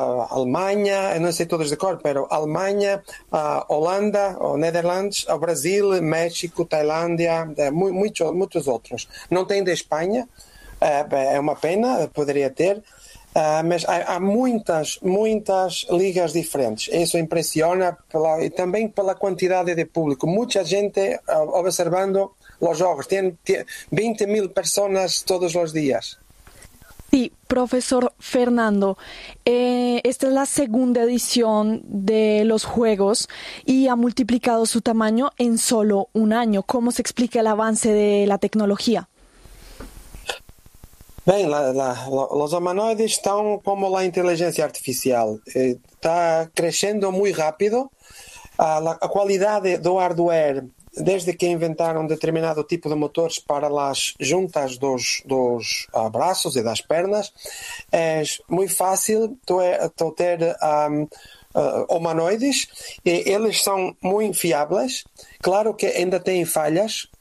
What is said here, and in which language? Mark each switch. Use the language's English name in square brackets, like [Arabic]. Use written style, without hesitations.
[Spanish] Alemania, no sé todos de cor, pero Alemania, Holanda, o Netherlands, o Brasil, México, Tailandia, muchos otros. No tiene de España, es una pena, podría tener. [Portuguese] Mas há muitas ligas diferentes. Isso impressiona e também pela quantidade de público. Muita gente observando os jogos. Tem 20 mil pessoas todos os dias. [Spanish] Sí, profesor Fernando, esta es la segunda edición de los Juegos y ha multiplicado su tamaño en solo un año. ¿Cómo se explica el avance de la tecnología? [Portuguese] Bem, os humanoides estão como a inteligência artificial, está crescendo muito rápido, a qualidade do hardware, desde que inventaram determinado tipo de motores para as juntas dos braços e das pernas, é muito fácil ter humanoides, e eles são muito fiáveis, claro que ainda têm falhas,